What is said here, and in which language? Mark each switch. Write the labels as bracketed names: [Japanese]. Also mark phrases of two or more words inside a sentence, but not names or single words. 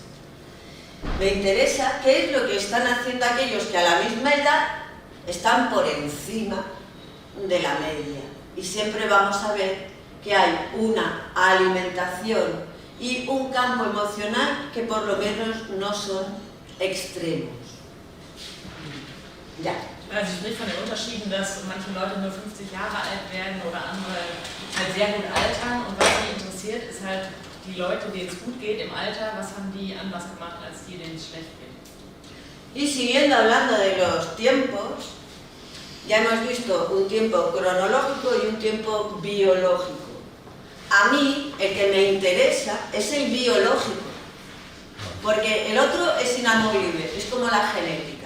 [Spanish] Me interesa qué es lo que están haciendo aquellos que a la misma edad están por encima de la media. Y siempre vamos a ver que hay una alimentación y un campo emocional que por lo menos no son extremos. Ya. [German] Also ich spreche von den Unterschieden, dass manche Leute nur 50 Jahre alt werden oder andere halt sehr gut altern, und was mich interessiert, ist halt die Leute, denen es gut geht im Alter, was haben die anders gemacht als die, denen es schlecht geht. [Spanish] Y siguiendo hablando de los tiempos, ya hemos visto un tiempo cronológico y un tiempo biológico. A mí el que me interesa es el biológico, porque el otro es inamovible, es como la genética.